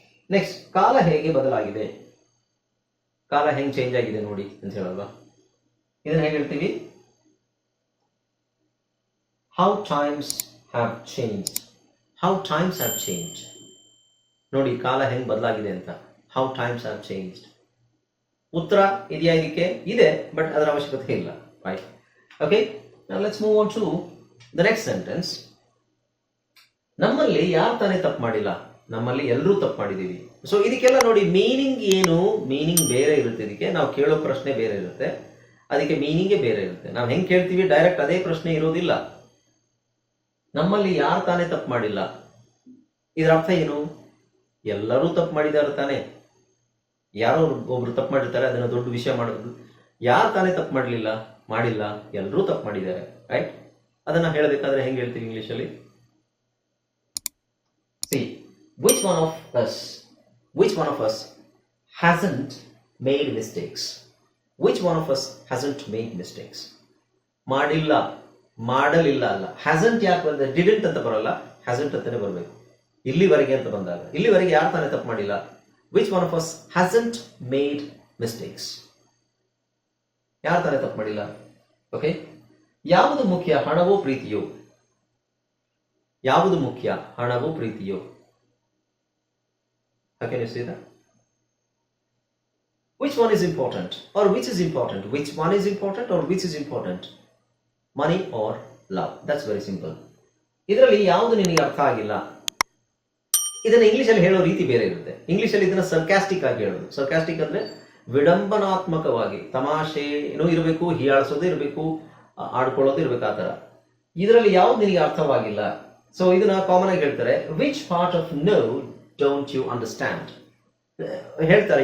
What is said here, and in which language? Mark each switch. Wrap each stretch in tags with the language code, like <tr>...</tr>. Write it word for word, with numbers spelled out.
<kn>Next, ಕಾಲ ಹೇಗೆ ಬದಲಾಗಿದೆ, ಕಾಲ ಹೆಂಗೆ ಚೇಂಜ್ ಆಗಿದೆ ನೋಡಿ ಅಂತ ಹೇಳಲ್ವಾ, ಇದನ್ನು ಹೇಗೆ ಹೇಳ್ತೀವಿ,</kn> <en>how times have change,</en> <kn>how times have change, ನೋಡಿ ಕಾಲ ಹೆಂಗೆ ಬದಲಾಗಿದೆ ಅಂತ, ಹೌ ಟೈಮ್ಸ್ ಹ್ಯಾವ್ ಚೇಂಜ್. ಉತ್ತರ ಇದೆಯಾ ಇದಕ್ಕೆ, ಇದೆ, ಬಟ್ ಅದರ ಅವಶ್ಯಕತೆ ಇಲ್ಲ, right, okay.</kn> <en>Now let's move on to the next sentence.</en> <kn>ನಮ್ಮಲ್ಲಿ ಯಾರು ತಾನೇ ತಪ್ಪು ಮಾಡಿಲ್ಲ, ನಮ್ಮಲ್ಲಿ ಎಲ್ಲರೂ ತಪ್ಪು ಮಾಡಿದ್ದೀವಿ. ಸೊ ಇದಕ್ಕೆಲ್ಲ ನೋಡಿ ಮೀನಿಂಗ್ ಏನು, ಮೀನಿಂಗ್ ಬೇರೆ ಇರುತ್ತೆ, ಇದಕ್ಕೆ ನಾವು ಕೇಳೋ ಪ್ರಶ್ನೆ ಬೇರೆ ಇರುತ್ತೆ, ಅದಕ್ಕೆ ಮೀನಿಂಗೇ ಬೇರೆ ಇರುತ್ತೆ. ನಾವು ಹೆಂಗೆ ಕೇಳ್ತೀವಿ ಡೈರೆಕ್ಟ್ ಅದೇ ಪ್ರಶ್ನೆ ಇರೋದಿಲ್ಲ. ನಮ್ಮಲ್ಲಿ ಯಾರು ತಾನೇ ತಪ್ಪು ಮಾಡಿಲ್ಲ, ಇದರ ಅರ್ಥ ಏನು, ಎಲ್ಲರೂ ತಪ್ಪು ಮಾಡಿದಾರ ತಾನೇ, ಯಾರೋ ಒಬ್ರು ತಪ್ಪು ಮಾಡಿರ್ತಾರೆ, ಅದನ್ನು ದೊಡ್ಡ ವಿಷಯ ಮಾಡೋದು. ಯಾರು ತಾನೇ ತಪ್ಪು ಮಾಡಲಿಲ್ಲ, ಮಾಡಿಲ್ಲ, ಎಲ್ಲರೂ ತಪ್ಪು ಮಾಡಿದ್ದಾರೆ, ರೈಟ್. ಅದನ್ನು ಹೇಳಬೇಕಾದ್ರೆ ಹೆಂಗೆ ಹೇಳ್ತೀವಿ ಇಂಗ್ಲೀಷಲ್ಲಿ,</kn> <en>see which one of us, which one of us hasn't made mistakes, which one of us hasn't made mistakes,</en> <kn>ಮಾಡಿಲ್ಲ, ಮಾಡಲಿಲ್ಲ ಅಲ್ಲ, ಹ್ಯಾಸಂಟ್ ಯಾಕೆ ಬಂದರೆ ಡಿಡೆಂಟ್ ಅಂತ ಬರಲ್ಲ, ಹ್ಯಾಸಂಟ್ ಅಂತಲೇ ಬರಬೇಕು. ಇಲ್ಲಿವರೆಗೆ ಅಂತ ಬಂದಾಗ ಇಲ್ಲಿವರೆಗೆ ಯಾರು ತಾನೇ ತಪ್ಪು ಮಾಡಿಲ್ಲ,</kn> <en>which one of us hasn't made mistakes,</en> <kn>ಯಾರು ತಾನೇ ತಪ್ಪು ಮಾಡಿಲ್ಲ, ಓಕೆ. ಯಾವುದು ಮುಖ್ಯ, ಹಣವೋ ಪ್ರೀತಿಯೋ,</kn> <en>ಯಾವುದು ಮುಖ್ಯ, ಹಣವೋ ಪ್ರೀತಿಯೋ, how can you say that, which one is important or which is important, which one is important or which is important, money or love, that's very simple.</en> <kn>ಇದರಲ್ಲಿ ಯಾವುದು ನಿನಗೆ ಅರ್ಥ ಆಗಿಲ್ಲ, ಇದನ್ನ ಇಂಗ್ಲೀಷಲ್ಲಿ ಹೇಳೋ ರೀತಿ ಬೇರೆ ಇರುತ್ತೆ. ಇಂಗ್ಲೀಷಲ್ಲಿ ಇದನ್ನ ಸರ್ಕಾಸ್ಟಿಕ್ ಆಗಿ ಹೇಳೋದು. ಸರ್ಕಾಸ್ಟಿಕ್ ಅಂದ್ರೆ ವಿಡಂಬನಾತ್ಮಕವಾಗಿ, ತಮಾಷೆ ಏನೋ ಇರಬೇಕು, ಹೀಯಾಳಿಸೋದು ಇರಬೇಕು, ಆಡ್ಕೊಳ್ಳೋದು ಇರಬೇಕು, ಆ ಥರ. ಇದರಲ್ಲಿ ಯಾವ್ದು ನಿನಗೆ ಅರ್ಥವಾಗಿಲ್ಲ, ಸೊ ಇದನ್ನ ಕಾಮನ್ ಆಗಿ ಹೇಳ್ತಾರೆ,</kn> <en>which part of no don't you understand</en> <kn>ಹೇಳ್ತಾರೆ.</kn>